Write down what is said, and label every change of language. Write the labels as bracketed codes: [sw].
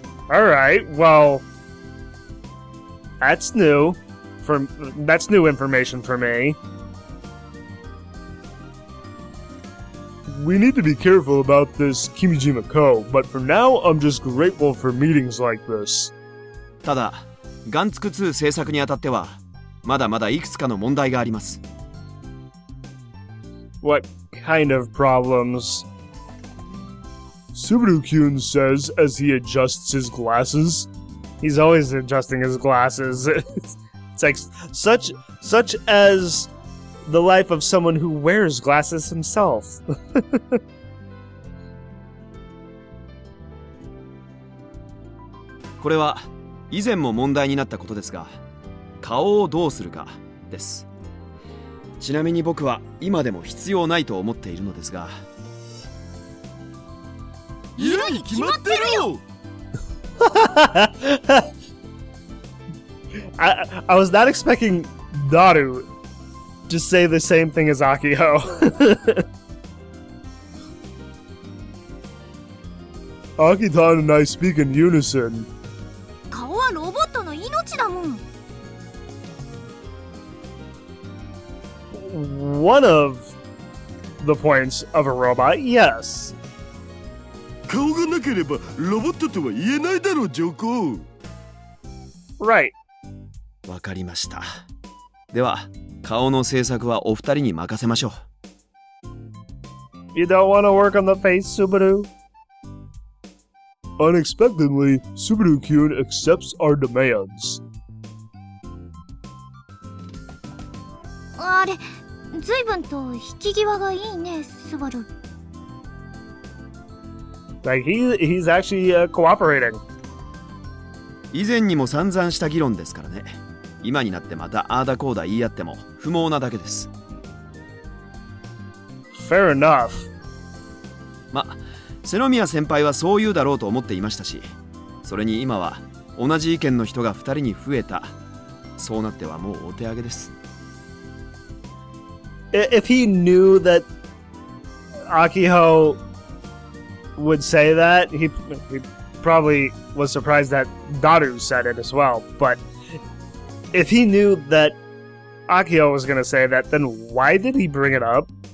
[en] Alright, well, that's new. That's new information for me. We need to be careful about this Kimijima Ko, but for now I'm just grateful for meetings like this. [ja] ただ、ガンツク2制作にあたっては、まだまだいくつかの問題があります。 [en] What kind of problems? Subaru-kun says as he adjusts his glasses. He's always adjusting his glasses. It's like such as the life of someone who wears glasses himself. [ja] これは以前も問題になったことですが、顔をどうするかです。ちなみに僕は今でも必要ないと思っているのですが。いやに決まってるよ。 [en] I was not expecting Daru to say the same thing as Akiho. Akitan and I speak in unison. [ja] 顔はロボットの命だもん。 [en] One of the points of a robot, yes. [ja] 顔がなければロボットとは言えないだろう、上皇。 [en] Right. [ja] わかりました。では、顔の制作はお二人に任せましょう。 [en] You don't want to work on the face, Subaru? Unexpectedly, Subaru-kun accepts our demands. [ja] あれ、随分と引き際がいいね、スバル。 [en] Like he's actually cooperating. [ja] 以前にも散々した議論ですからね。今になってまたあーだこうだ言い合っても不毛なだけです。 [en] Fair enough. [ja] ま、瀬宮先輩はそう言うだろうと思っていましたし、それに今は同じ意見の人が2人に増えた。そうなってはもうお手上げです。 [en] If he knew that Akiho would say that, he probably was surprised that Daru said it as well. But if he knew that Akiho was going to say that, then why did he bring it up?